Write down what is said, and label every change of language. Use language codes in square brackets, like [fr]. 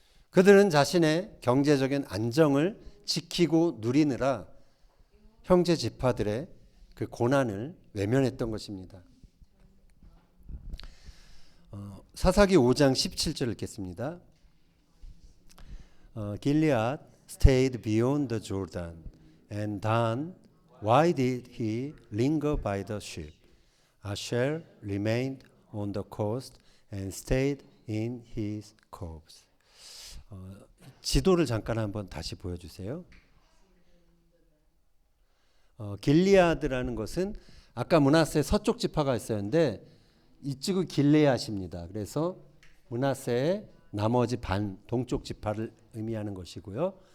[ko] 그들은 자신의 경제적인 안정을 지키고 누리느라 형제 지파들의 그 고난을 외면했던 것입니다. 사사기 5장 17절 읽겠습니다. [en] Gilead stayed beyond the Jordan, and Dan, why did he linger by the ship? Asher remained on the coast and stayed in his coves. [ko] 지도를 잠깐 한번 다시 보여주세요. 길리아드라는 것은 아까 므낫세 서쪽 지파가 있었는데 이쪽은 길레앗입니다. 그래서 므낫세의 나머지 반 동쪽 지파를 의미하는 것이고요.